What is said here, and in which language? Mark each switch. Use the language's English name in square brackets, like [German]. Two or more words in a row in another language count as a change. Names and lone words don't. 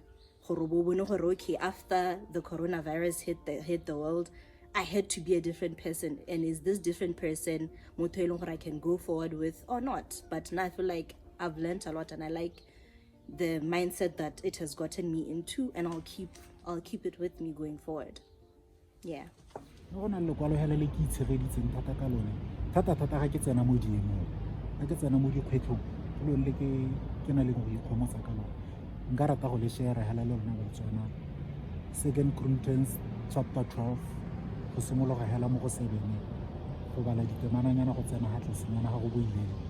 [English] Okay, after the coronavirus hit the world, I had to be a different person. And is this different person what I can go forward with or not? But now I feel like I've learned a lot, and I like the mindset that it has gotten me into, and I'll keep it with me going forward. Yeah. [Tswana] Gona le kwalo hela le ke itshegeditseng thata ka lone thata ga ke tsena mo diemong ga ke tsena mo dikgwetlhong lo le ke na le go ikgomotsa ka lone nka rata go le share hela le rona Botswana 2 Corinthians chapter 12 go simologa hela mo go 7 go bala ditemananyana go tsena ha tlesenyana ga go boile